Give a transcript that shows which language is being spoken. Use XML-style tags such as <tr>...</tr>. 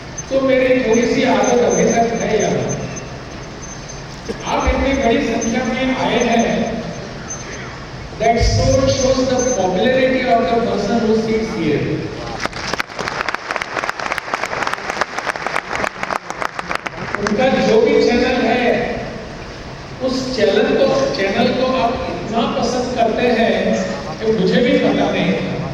<hi>तो मेरी थोड़ी सी आदत अभी तक है यहाँ। आप इतनी बड़ी संख्या में आए हैं,</hi> <en>that shows the popularity of the person who sits here.</en> <hi>उनका जो भी चैनल है, उस चैनल को आप इतना पसंद करते हैं कि मुझे भी पता नहीं था।</hi>